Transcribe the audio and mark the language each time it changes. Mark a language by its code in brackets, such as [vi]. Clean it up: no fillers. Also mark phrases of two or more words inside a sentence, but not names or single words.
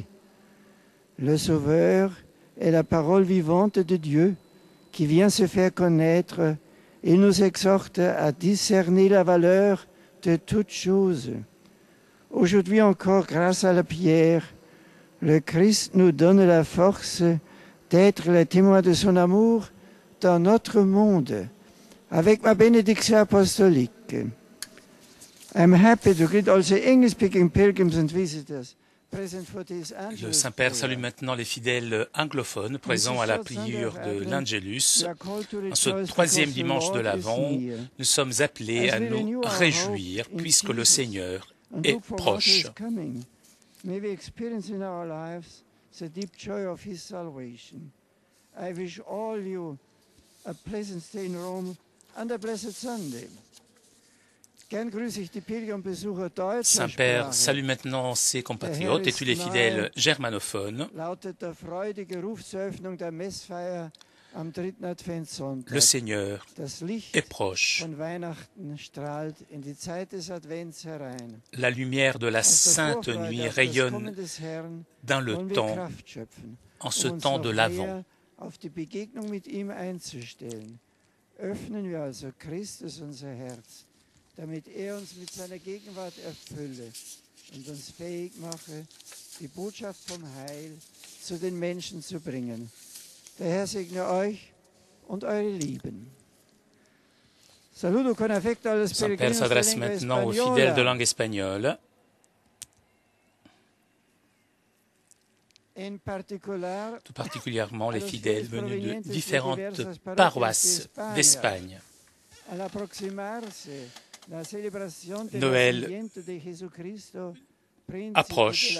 [fr] Le Sauveur est la parole vivante de Dieu qui vient se faire connaître et nous exhorte à discerner la valeur de toutes choses. Aujourd'hui encore, grâce à la prière, le Christ nous donne la force d'être les témoins de son amour dans notre monde. Avec ma benediction apostolique. [en] I'm happy to greet also English-speaking pilgrims and visitors [fr] Le Saint-Père salue maintenant les fidèles anglophones présents à la prière de l'Angelus. En ce 3e dimanche de l'Avent, nous sommes appelés à nous réjouir puisque le Seigneur est proche. [en] May we experience in our lives the deep joy of His salvation. I wish all you a pleasant stay in Rome and a blessed Sunday. [de] Gern grüße ich die Pilgerbesucher deutscher [fr] Saint-Père [de] Sprache. [fr] salue maintenant ses compatriotes et tous les fidèles germanophones. [de] Lautet der freudige Ruf zur Eröffnung der Messfeier am 3. Adventssonntag. [fr] Le Seigneur [de] Das Licht [fr] est proche. [de] von Weihnachten strahlt in die Zeit des Advents herein. [fr] La lumière de la [de] Aus der [fr] Sainte [de] Vorfreude [fr] Nuit [de] auf das [fr] rayonne [de] Kommen des Herrn [fr] dans le [de] wollen wir [fr] temps, [de] Kraft schöpfen, [fr] en ce [de] uns [fr] temps [de] noch [fr] de l'Avent. [de] mehr auf die Begegnung mit ihm einzustellen. Öffnen wir also Christus unser Herz, damit uns mit seiner Gegenwart erfülle und uns fähig mache, die Botschaft vom Heil zu den Menschen zu bringen. Der Herr segne euch und eure Lieben. [it] Saludo con affetto alle [fr] Saint-Père s'adresse maintenant aux fidèles de langue espagnole. Tout particulièrement les fidèles venus de différentes paroisses d'Espagne. Noël approche.